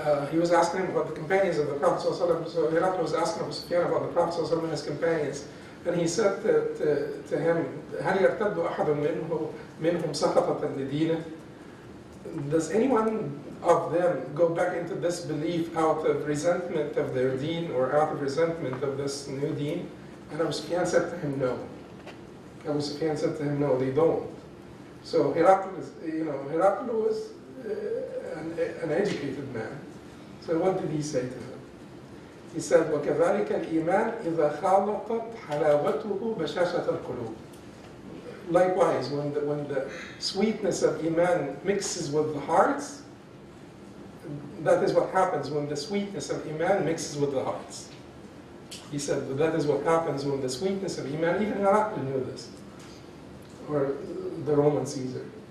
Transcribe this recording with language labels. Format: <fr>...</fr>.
<en>He was asking him about the companions of the Prophet ﷺ. So Herakl was asking Abu Sufyan about the Prophet ﷺ and his companions. And he said to him,</en> <ar>هل يرتد أحد منهم سقطة لدينه?</ar> <en>Does anyone of them go back into this belief out of resentment of their deen or out of resentment of this new deen? And Abu Sufyan said to him, no. Abu Sufyan said to him, no, they don't. So Herakl was an educated man. So what did he say to him? He said,</en> <ar>وَكَذَلِكَ الْإِيمَانِ إِذَا خَالَطَتْ حَلَاوَتُهُ بَشَاشَةَ الْقُلُوبِ.</ar> <en>Likewise, when the sweetness of Iman mixes with the hearts, that is what happens when the sweetness of Iman mixes with the hearts. He said, that is what happens when the sweetness of Iman, even Herakl knew this, or the Roman Caesar.</en>